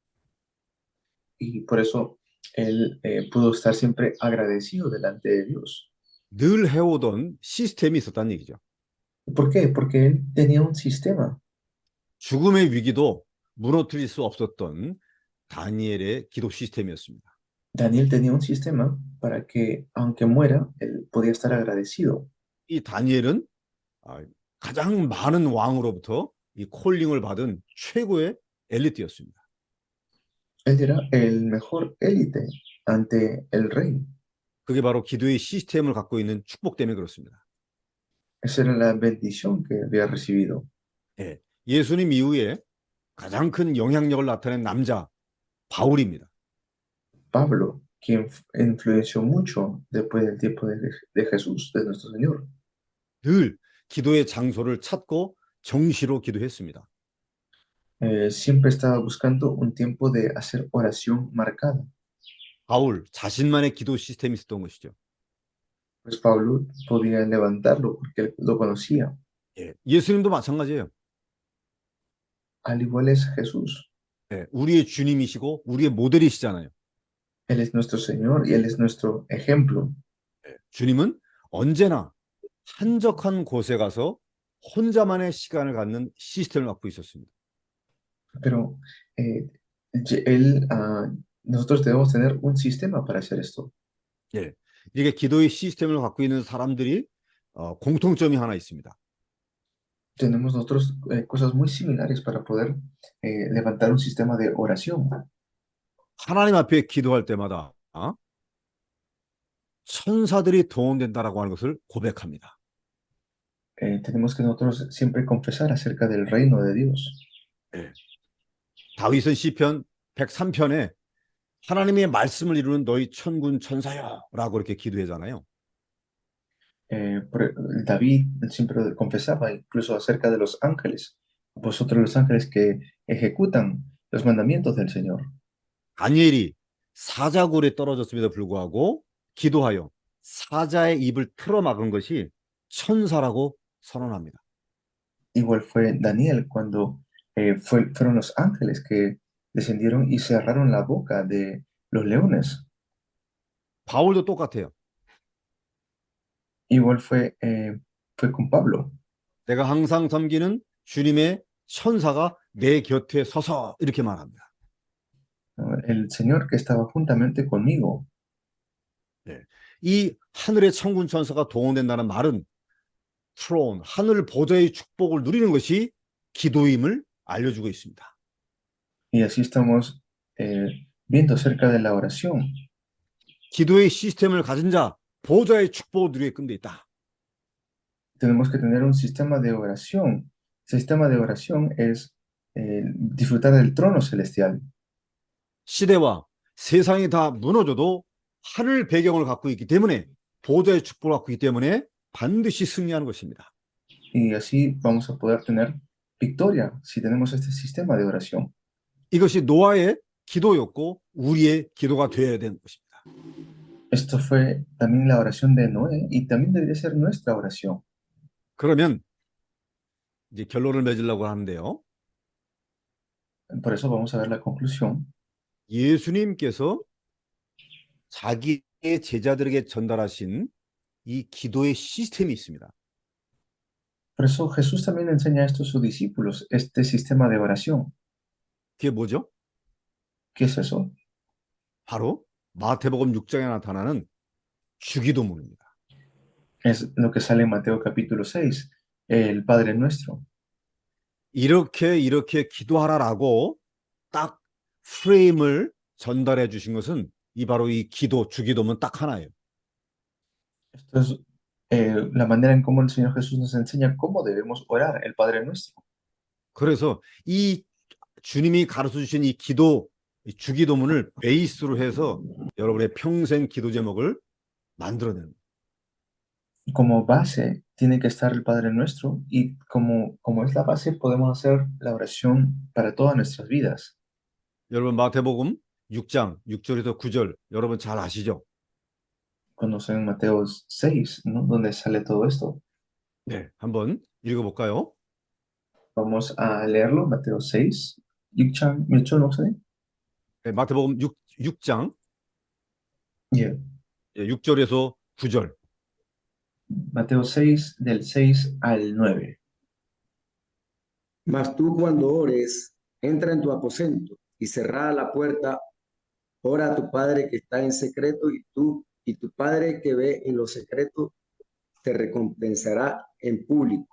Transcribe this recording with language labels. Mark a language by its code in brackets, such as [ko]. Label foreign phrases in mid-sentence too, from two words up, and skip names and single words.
[es] Y por eso él pudo estar siempre agradecido delante de Dios. [ko] 늘 해오던 시스템이 있었다는 얘기죠. [es] ¿Por qué? Porque él tenía un sistema. [ko] 죽음의 위기도 무너뜨릴 수 없었던 다니엘의 기도 시스템이었습니다. [es] Daniel tenía un sistema para que, aunque muera, él podía estar agradecido. [ko] 이 다니엘은 가장 많은 왕으로부터 이 콜링을 받은 최고의 엘리트였습니다. [es] Él era el mejor élite ante el rey. [ko] 그게 바로 기도의 시스템을 갖고 있는 축복 때문에 그렇습니다. [es] Esa era la bendición que había recibido. [ko] 예, 예수님 이후에 가장 큰 영향력을 나타낸 남자 바울입니다. [es] Pablo, quien influenció mucho después del tiempo de Jesús, de nuestro Señor. [ko] 늘 기도의 장소를 찾고 정시로 기도했습니다. [es] Siempre estaba buscando un tiempo de hacer oración marcada. [ko] 바울 자신만의 기도 시스템이 있었던 것이죠. [es] Pues Pablo podía levantarlo porque él lo conocía. [ko] 예, 예수님도 마찬가지예요. [es] Al igual es Jesús. [ko] 예, 우리의 주님이시고 우리의 모델이시잖아요. [es] Él es nuestro Señor y Él es nuestro ejemplo. [ko] 예, 주님은 언제나 한적한 곳에 가서 혼자만의 시간을 갖는 시스템을 갖고 있었습니다. [es] Pero nosotros debemos tener un sistema para hacer esto. [ko] 예, 이게 기도의 시스템을 갖고 있는 사람들이 공통점이 하나 있습니다. [es] Tenemos nosotros cosas muy similares para poder levantar un sistema de oración. [ko] 하나님 앞에 기도할 때마다 천사들이 동원된다라고 하는 것을 고백합니다. [es] Tenemos que nosotros siempre confesar acerca del reino de Dios. [ko] 다윗은 시편 103편에 하나님의 말씀을 이루는 너희 천군 천사여라고 이렇게 기도하잖아요. [es] David siempre confesaba incluso acerca de los ángeles, vosotros los ángeles que ejecutan los mandamientos del Señor. [ko] 다니엘이 사자굴에 떨어졌음에도 불구하고 기도하여 사자의 입을 틀어막은 것이 천사라고 선언합니다. [es] Igual fue Daniel cuando fueron los ángeles que descendieron y cerraron la boca de los leones. [ko] 바울도 똑같아요. [es] Igual fue con Pablo. [ko] 내가 항상 섬기는 주님의 천사가 내 곁에 서서 이렇게 말합니다. [es] ¿No? El Señor que estaba juntamente conmigo. [ko] 이 하늘의 천군 천사가 동원된다는 말은 트론, 하늘 보좌의 축복을 누리는 것이 기도임을 알려주고 있습니다. [es] Y así estamos viendo acerca de la oración. [ko] 기도의 시스템을 가진 자, 보좌의 축복을 누리게 끔돼 있다. [es] Tenemos que tener un sistema de oración. El sistema de oración es disfrutar del trono celestial. [ko] 시대와 세상이 다 무너져도 하늘 배경을 갖고 있기 때문에 보좌의 축복을 갖고 있기 때문에 반드시 승리하는 것입니다. [es] Y así vamos a poder tener victoria si tenemos este sistema de oración. [ko] 이것이 노아의 기도였고 우리의 기도가 되어야 되는 것입니다. [es] Esto fue también la oración de Noé y también debería ser nuestra oración. [ko] 그러면 이제 결론을 맺으려고 하는데요. [es] Por eso vamos a ver la conclusión. [ko] 예수님께서 자기의 제자들에게 전달하신 이 기도의 시스템이 있습니다. [es] Por eso Jesús también enseña esto a sus discípulos, este sistema de oración. [ko] 그게 뭐죠? [es] ¿Qué es eso? [ko] 바로 마태복음 6장에 나타나는 주기도문입니다. [es] Es lo que sale en Mateo capítulo 6, el Padre Nuestro. [ko] 이렇게 기도하라라고 딱 프레임을 전달해 주신 것은 바로 이 기도, 주기도문 딱 하나예요. [es] Esto es la manera en cómo el Señor Jesús nos enseña cómo debemos orar, el Padre Nuestro. [ko] 그래서 이 주님이 가르쳐 주신 이 기도, 이 주기도문을 베이스로 해서 여러분의 평생 기도 제목을 만들어내는 거예요. [es] Como base tiene que estar el Padre Nuestro y como es la base podemos hacer la oración para todas nuestras vidas. [ko] 여러분 마태복음 6장 6절에서 9절 여러분 잘 아시죠? [es] Conocen Mateo 6, ¿no? Donde sale todo esto. [ko] 네, 한번 읽어볼까요? [es] Vamos a leerlo, Mateo 6, [ko] 6장 몇 절 목사님? 네, 마태복음 6장 Yeah. 6절에서 9절. [es] Mateo 6, del 6 al 9. Mas tú cuando ores, entra en tu aposento y cerrada la puerta, ora a tu Padre que está en secreto y tu Padre que ve en lo secreto te recompensará en público.